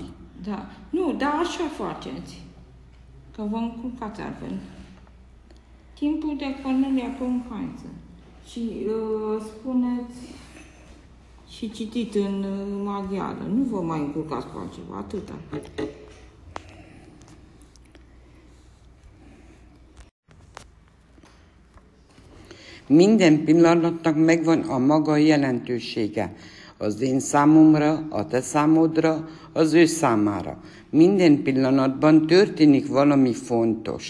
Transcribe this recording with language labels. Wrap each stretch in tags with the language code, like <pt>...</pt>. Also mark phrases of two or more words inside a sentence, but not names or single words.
<ro>Da. Nu, dar așa faceți. Că vă încurcați altfel. Timpul de Cornelia Păun Heinzel. Și spuneți și citit în maghiară. Nu vă mai încurcați cu altceva, atâta.</ro> <hu>Minden pillanatnak megvan a maga jelentősége. Az én számomra, a te számodra, az ő számára. Minden pillanatban történik valami fontos.</hu>